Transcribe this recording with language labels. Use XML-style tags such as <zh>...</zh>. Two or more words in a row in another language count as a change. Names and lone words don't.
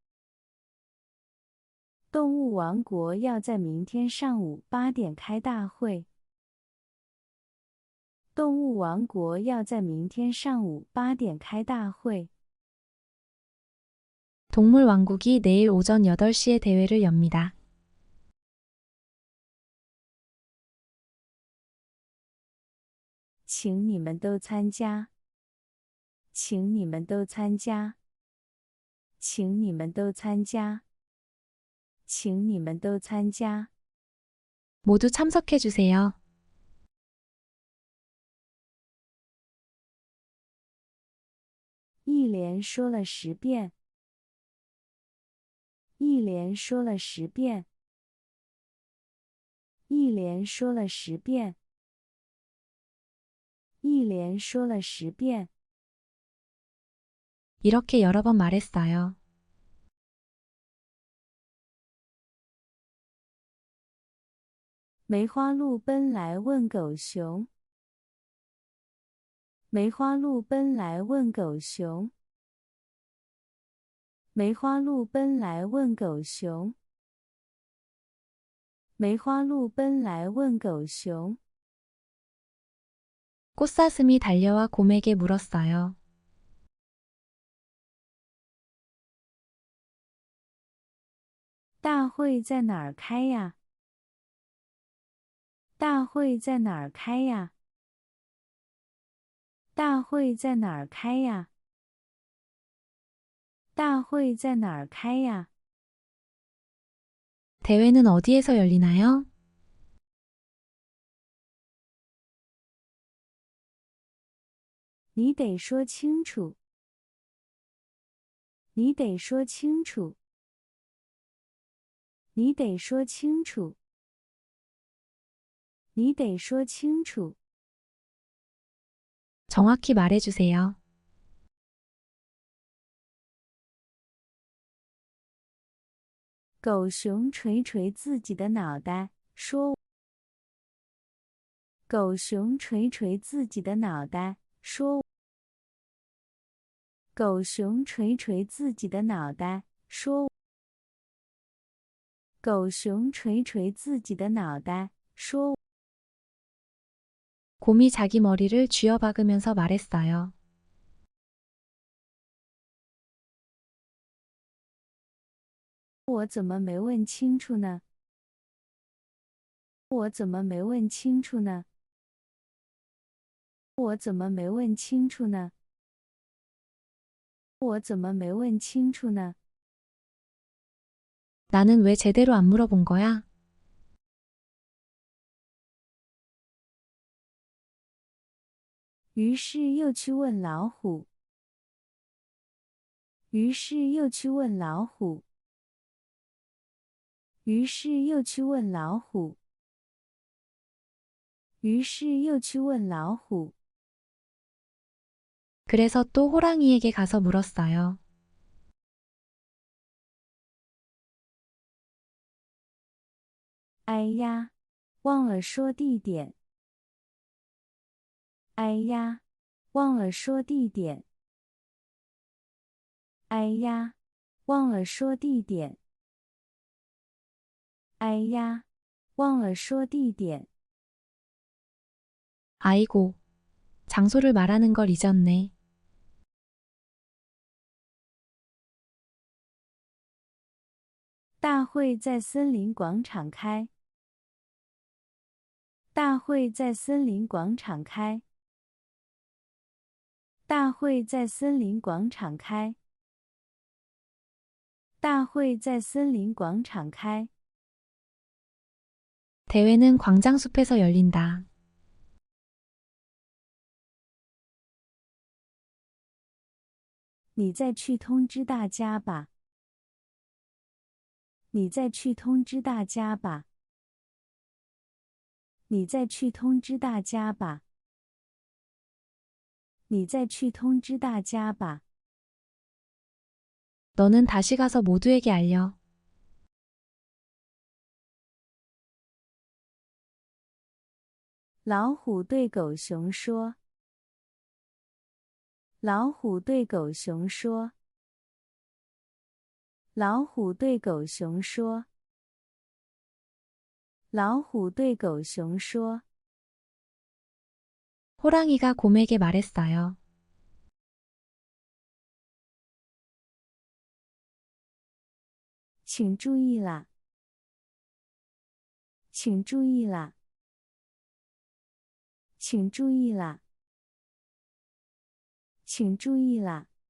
<zh>动物王国要在明天上午8点开大会。动物王国要在明天上午8点开大会。</zh> <ko>동물 왕국이 내일 오전 8시에 대회를 엽니다.</ko> <zh>请你们都参加。请你们都参加。请你们都参加。请你们都参加。</zh> <ko>모두 참석해 주세요.</ko> <zh>一连说了10遍。一连说了10遍。一连说了10遍。一连说了10遍。</zh> <ko>이렇게 여러 번 말했어요.</ko> <zh>梅花鹿奔来问狗熊。梅花鹿奔来问狗熊。梅花鹿奔来问狗熊。梅花鹿奔来问狗熊。</zh> <ko>꽃사슴이 달려와 곰에게 물었어요.</ko> <zh>大会在哪儿开呀？大会在哪儿开呀？大会在哪儿开呀？大会在哪儿开呀？</zh> <ko>대회는 어디에서 열리나요?</ko> <zh>你得说清楚。你得说清楚。你得说清楚。你得说清楚。</zh> <ko>정확히 말해 주세요.</ko> <zh>狗熊捶捶自己的脑袋，说：“狗熊捶捶自己的脑袋，说：狗熊捶捶自己的脑袋，说：狗熊捶捶自己的脑袋，说。”</zh> <ko>곰이 자기 머리를 쥐어박으면서 말했어요.</ko> <zh>我怎么没问清楚呢？我怎么没问清楚呢？我怎么没问清楚呢？我怎么没问清楚呢？</zh> <ko>나는 왜 제대로 안 물어본 거야?</ko> <zh>于是又去问老虎。于是又去问老虎。于是又去问老虎。于是又去问老虎。</zh> <ko>그래서 또 호랑이에게 가서 물었어요.</ko> <zh>哎呀，忘了说地点。哎呀，忘了说地点。哎呀，忘了说地点。哎呀，忘了说地点。</zh> <ko>아이고, 장소를 말하는 걸 잊었네.</ko> <zh>大会在森林广场开。大会在森林广场开。大会在森林广场开。大会在森林广场开。</zh> <ko>대회는 광장숲에서 열린다.</ko> <zh>你再去通知大家吧。你再去通知大家吧。你再去通知大家吧。你再去通知大家吧。</zh> <ko>너는 다시 가서 모두에게 알려.</ko> <zh>老虎对狗熊说。老虎对狗熊说。老虎对狗熊说。老虎对狗熊说。</zh> <ko>호랑이가 곰에게 말했어요.</ko> <zh>请注意啦！请注意啦！请注意啦！请注意啦！</zh>